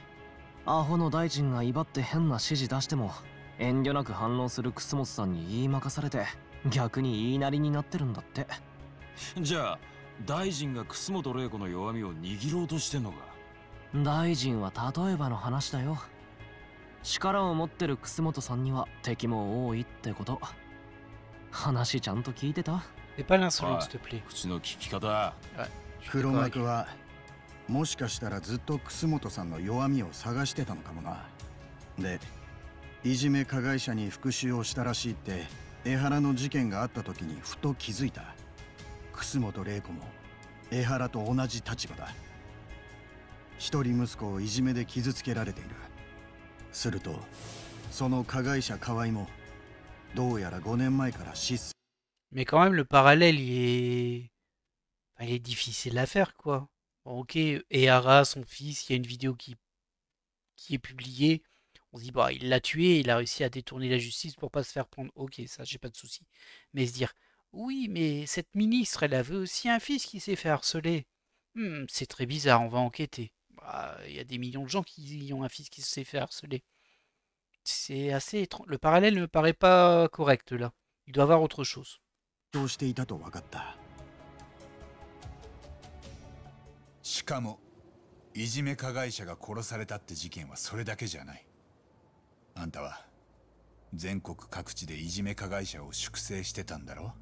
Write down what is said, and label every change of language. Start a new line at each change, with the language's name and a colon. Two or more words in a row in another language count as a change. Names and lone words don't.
Japanese: アホの大臣が威張って変な指示出しても遠慮なく反論する楠本さんに言い任されて、逆に言いなりになってるんだって。じゃあ大臣が楠本玲子の弱みを握ろうとしてんのか？大臣は例えばの話だよ。力を持ってる楠本さんには敵も多いってこと。話ちゃんと聞いてた？
French: Fais pas l'insolente, s'il te plaît.
Japanese: 口の聞き方。黒幕はもしかしたらずっと楠本さんの弱みを探してたのかもな。で、いじめ加害者に復讐をしたらしいって江原の事件があった時にふと気づいた。楠本玲子も江原と同じ立場だ。一人息子をいじめで傷つけられている。するとその加害者河合もどうやら5年前から失踪。
French: Mais quand même, le parallèle, il est difficile à faire, quoi. Bon, ok, Ehara, son fils, il y a une vidéo qui est publiée. On se dit, bah, il l'a tué, il a réussi à détourner la justice pour pas se faire prendre. Ok, ça, j'ai pas de souci. Mais se dire, oui, mais cette ministre, elle avait aussi un fils qui s'est fait harceler. C'est très bizarre, on va enquêter. Bah, il y a des millions de gens qui ont un fils qui s'est fait harceler. C'est assez étrange. Le parallèle ne me paraît pas correct, là. Il doit y avoir autre chose.
Japanese: どうしていたと分かった。しかもいじめ加害者が殺されたって事件はそれだけじゃない。あんたは全国各地でいじめ加害者を粛清してたんだろ。